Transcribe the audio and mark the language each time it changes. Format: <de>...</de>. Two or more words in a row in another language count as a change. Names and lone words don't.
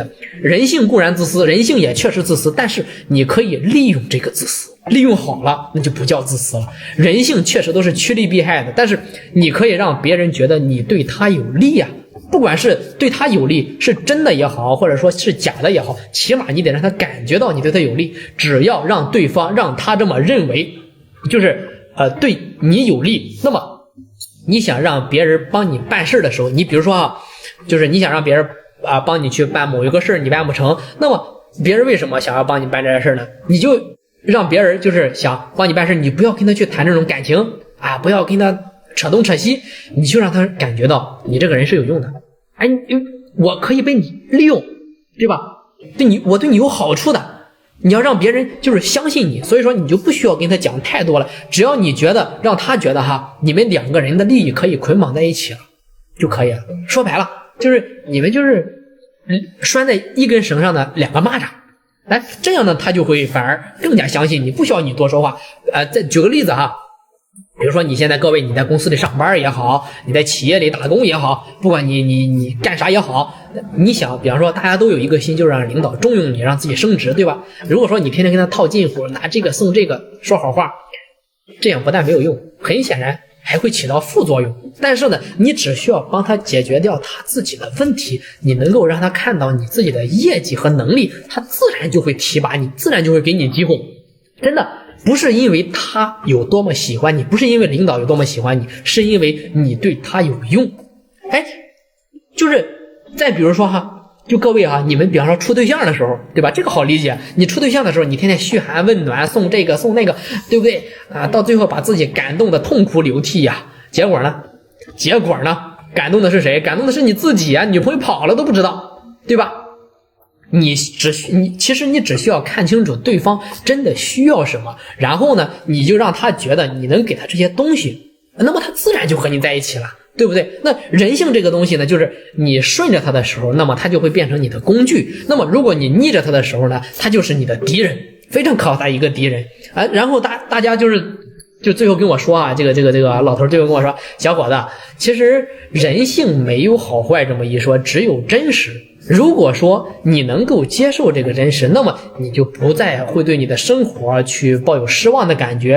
<zh>人性固然自私，人性也確實自私，但是你可以利用這個自私，利用好了那就不叫自私了。人性確實都是趨利避害的，但是你可以讓別人覺得你對他有利啊，不管是對他有利是真的也好，或者說是假的也好，起碼你得讓他感覺到你對他有利。只要讓對方讓他這麼認為，就是對你有利，那麼你想讓別人幫你辦事的時候，你比如說啊，就是你想讓別人幫你去辦某一個事，你辦不成，那麼別人為什麼想要幫你辦這件事呢？你就讓別人就是想幫你辦事，你不要跟他去談這種感情啊，不要跟他扯東扯西，你就讓他感覺到你這個人是有用的。哎，我可以被你利用，對吧？我對你有好處的。你要讓別人就是相信你，所以說你就不需要跟他講太多了，只要你覺得讓他覺得哈，你們2個人的利益可以捆綁在一起了就可以了。說白了就是你們就是拴在一根繩上的2個螞蚱，哎，這樣呢他就會反而更加相信你，不需要你多說話。再舉個例子哈，比如說你現在各位你在公司裡上班也好，你在企業裡打工也好，不管你幹啥也好，你想比方說大家都有一個心，就是讓領導重用你，讓自己升職，對吧？如果說你天天跟他套近乎，拿這個送這個，說好話，這樣不但沒有用，很顯然還會起到副作用。但是呢，你只需要幫他解決掉他自己的問題，你能夠讓他看到你自己的業績和能力，他自然就會提拔你，自然就會給你機會。真的不是因為他有多麼喜歡你，不是因為領導有多麼喜歡你，是因為你對他有用。哎，就是再比如說哈，就各位哈，你們比方說處對象的時候，對吧？這個好理解。你處對象的時候，你天天噓寒問暖，送這個送那個，對不對啊？到最後把自己感動的痛哭流涕呀，結果呢？感動的是誰？感動的是你自己啊！女朋友跑了都不知道，對吧？其實你只需要看清楚對方真的需要什麼，然後呢，你就讓他覺得你能給他這些東西，那麼他自然就和你在一起了，對不對？那人性這個東西呢，就是你順着他的時候，那麼他就會變成你的工具，那麼如果你逆着他的時候呢，他就是你的敵人，非常可怕的一個敵人啊。然後大家就最後跟我說啊，這個老頭最後跟我說，小伙子，其實人性沒有好壞這麼一說，只有真實。如果說你能夠接受這個真實，那麼你就不再會對你的生活去抱有失望的感覺。</zh>